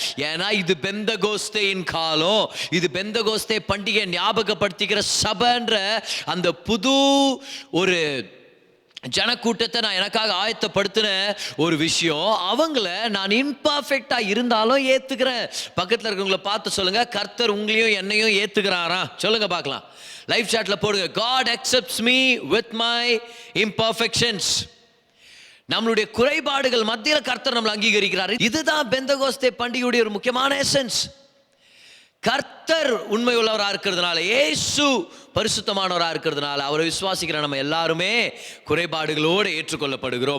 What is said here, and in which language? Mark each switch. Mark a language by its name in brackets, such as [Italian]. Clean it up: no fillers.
[Tamil] ஏன்னா இது பெந்தகோஸ்தேயின் காலம், இது பெந்தகோஸ்தே பண்டிகை ஞாபகப்படுத்திக்கிற சபைன்ற அந்த புது ஒரு ஜனக்கூட்டத்தை நான் எனக்காக ஆயத்தப்படுத்தின ஒரு விஷயம். அவங்கள நான் இம்பர்ஃபெக்டா இருந்தாலும் ஏத்துக்கிறேன். பக்கத்துல இருக்கவங்களை பார்த்து சொல்லுங்க, கர்த்தர் உங்களையும் என்னையும் ஏத்துக்கிறாரா? சொல்லுங்க பார்க்கலாம். லைவ் சாட்ல போடுங்க, [English] God accepts me with my imperfections. [Tamil] நம்மளுடைய குறைபாடுகள் மத்தியில் கர்த்தர் நம்மளை அங்கீகரிக்கிறார். இதுதான் பெந்தகோஸ்தே பண்டிகையுடைய ஒரு முக்கியமான எசன்ஸ். கர்த்தர் உண்மை உள்ளவராக இருக்கிறதுனால, இயேசு பரிசுத்தமானவராக இருக்கிறதுனால, அவரை விசுவாசிக்கிற நம்ம எல்லாருமே குறைபாடுகளோடு ஏற்றுக்கொள்ளப்படுகிறோம்.